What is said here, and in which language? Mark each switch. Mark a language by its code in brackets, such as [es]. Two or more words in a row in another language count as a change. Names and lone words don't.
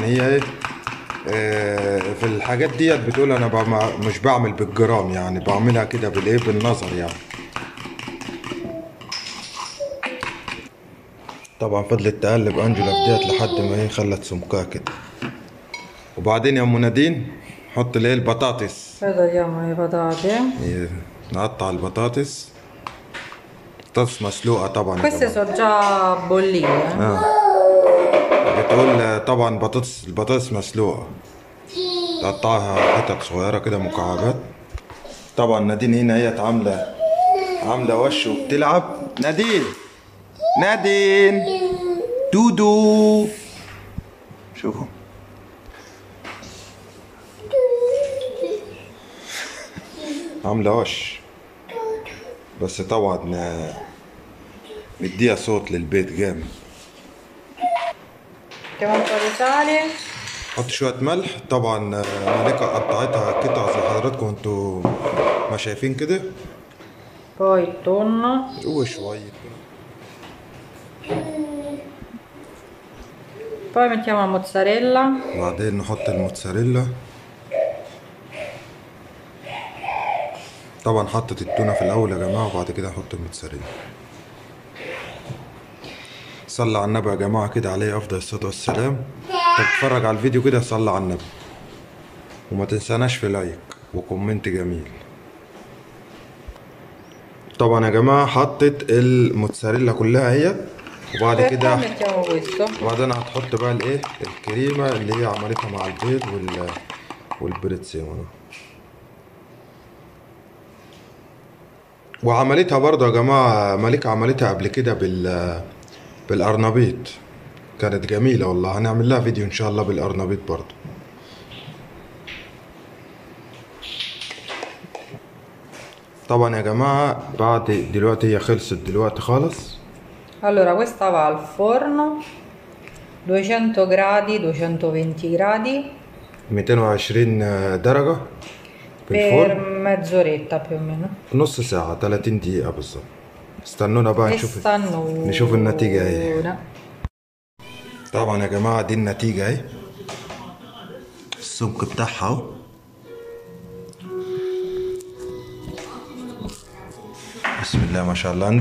[ar] هي ايه في الحاجات ديت بتقول أنا مش بعمل بالجرام، يعني بعملها كده بالإيه، بالنظر يعني. طبعا فضلت تقلب أنجلا في ديت لحد ما هي خلت سمكها كده. وبعدين يا أم نادين حط الإيه البطاطس. [it] Poi tagliamo le patate. [ar] إيه، نقطع البطاطس. بطاطس مسلوقة طبعا يا [it] Queste [ar] جماعة. [it] sono già bollite. [ar] بتقول طبعا البطاطس مسلوقة، تقطعها حتت صغيرة كده مكعبات. طبعا نادين هنا هي عاملة وش وبتلعب. نادين دودو، شوفوا عاملة وش. بس طبعا مديها صوت للبيت جامد. [it] Mettiamo un po' di sale. [ar] حط شوية ملح. طبعا ملكة قطعتها قطع زي حضراتكم انتوا ما شايفين كده. [it] Poi il tonno. [ar] وشوية [it] Poi mettiamo la mozzarella. [ar] وبعدين نحط الموتزاريلا. طبعا حطت التونة في الأول يا جماعة، وبعد كده أحط الموتزاريلا. صلى على النبي يا جماعة كده، عليه أفضل الصلاة والسلام. تتفرج على الفيديو كده صلى على النبي، وما تنساناش في لايك وكومنت جميل. طبعا يا جماعة حطت الموتزاريلا كلها اهي، وبعد كده [it] mettiamo questo. [ar] وبعدين هتحط بقى الايه الكريمة اللي هي عملتها مع البيض والبريتزيمون، وعملتها برضه يا جماعة مليكة، عملتها قبل كده بالأرنبيط، كانت جميلة والله. هنعمل لها فيديو إن شاء الله بالأرنبيط برضه. طبعا يا جماعة بعد دلوقتي هي خلصت دلوقتي خالص. [it] Allora, questa va al forno 200 gradi, 220 gradi [ar] 220 درجة في [it] per [ar] الفرن [it] mezz'oretta più o meno. [ar] نص ساعة 30 دقيقة بالظبط. استنونا بقى نشوف النتيجة اهي. طبعا يا جماعة دي النتيجة اهي، السمك بتاعها اهو. بسم الله ما شاء الله.